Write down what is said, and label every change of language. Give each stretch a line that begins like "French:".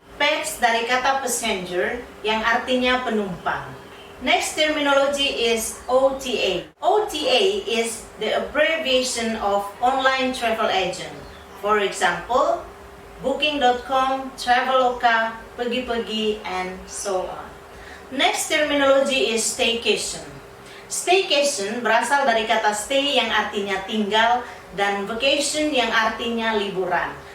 Indonesian: PAX dari kata passenger yang artinya penumpang.
English: Next terminology is OTA. OTA is the abbreviation of online travel agent. For example, Booking.com, Traveloka, Pergi-Pergi, and so on. Next terminology is staycation.
Indonesian: Staycation berasal dari kata stay yang artinya tinggal dan vacation yang artinya liburan.